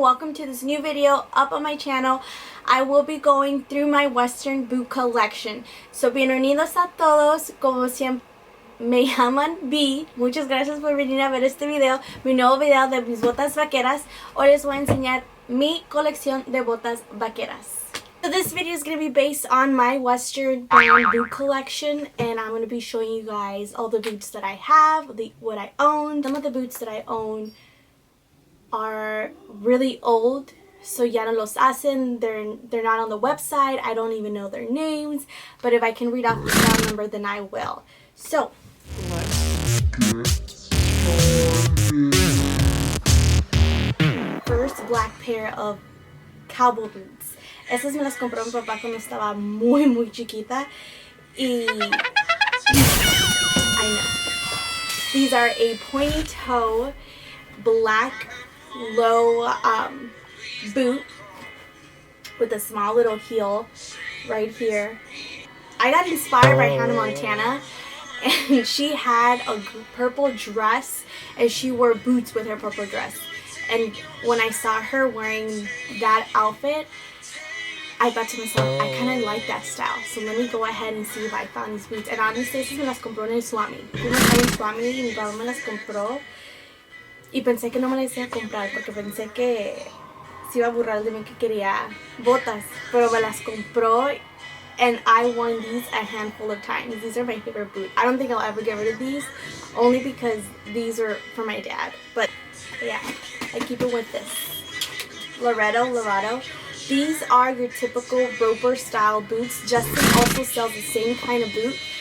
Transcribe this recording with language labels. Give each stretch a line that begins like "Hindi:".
English: Welcome to this new video up on my channel. I will be going through my Western boot collection.
Spanish: So bienvenidos a todos. Como siempre me llaman B. Muchas gracias por venir a ver este video. Mi nuevo video de mis botas vaqueras. Hoy les voy a enseñar mi colección de botas vaqueras.
English: So this video is going to be based on my Western brand boot collection, and I'm going to be showing you guys all the boots that I have, what I own. Some of the boots that I own are really old, so
Spanish: ya no los hacen.
English: They're not on the website. I don't even know their names, but if I can read off the model number, then I will. So first, black pair of cowboy boots.
Spanish: Estas me las compró mi papá cuando estaba muy chiquita.
English: I know. These are a pointy toe, black, low boot with a small little heel right here. I got inspired by Hannah Montana, and she had a purple dress, and she wore boots with her purple dress. And when I saw her wearing that outfit, I thought to myself, I kind of like that style, so let me go ahead and see if I found these boots. And honestly,
Spanish: estas me las compró en el Swami. Fuimos a un Swami y mi papá me las compró. Y pensé que no me las iba a comprar porque pensé que se iba a burlar de mí que quería botas. Pero me las compró,
English: and I worn these a handful of times. These are my favorite boots. I don't think I'll ever get rid of these, only because these are for my dad. But yeah, I keep it with this. Laredo. These are your typical roper style boots. Justin also sells the same kind of boot.